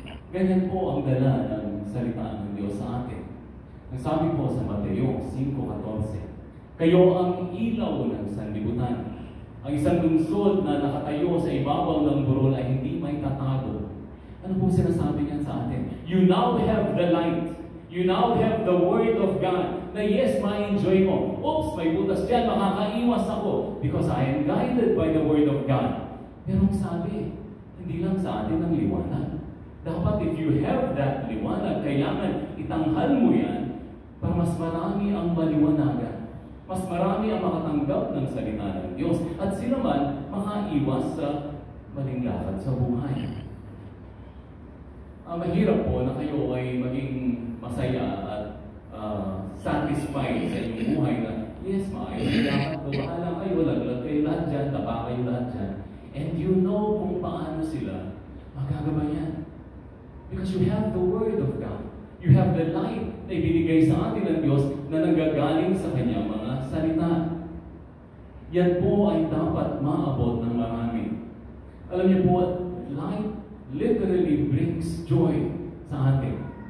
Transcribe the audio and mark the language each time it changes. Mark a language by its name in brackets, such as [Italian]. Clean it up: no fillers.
[Filipino] Ganyan po ang dala ng salita ng Diyos sa atin. Ang sabi po sa Mateo 5:14, kayo ang ilaw ng sanlibutan. Ang isang lungsod na nakatayo sa ibabaw ng burol ay hindi may tatago. Ano po sinasabi niyan sa atin? [English] You now have the light. You now have the Word of God. [Filipino] Na yes, ma-enjoy mo. Oops, may butas dyan, makakaiwas ako. [English] Because I am guided by the Word of God. [Filipino] Pero ang sabi, hindi lang sa atin ang liwanag. Dapat [English] if you have that [Filipino] liwanag, kailangan itanghal mo yan para mas marami ang maliwanagan. Mas marami ang makatanggap ng salita ng Diyos. At sila man makaiwas sa maling lakad sa buhay. Mahirap po na kayo ay maging masaya at satisfied sa inyong buhay na yes, maayos na lakad ko, bahala kayo, laglag kayo lahat dyan, taba kayo lahat dyan. [English] And you know [Filipino] kung paano sila magagabayan. [English] Because you have the Word of God. You have the light [Filipino] na ibinigay sa atin ng Diyos na nanggagaling sa Kanyang mga salita. Yan po ay dapat maabot ng marami. Alam niyo po, [English] light literally brings joy [Filipino] sa atin.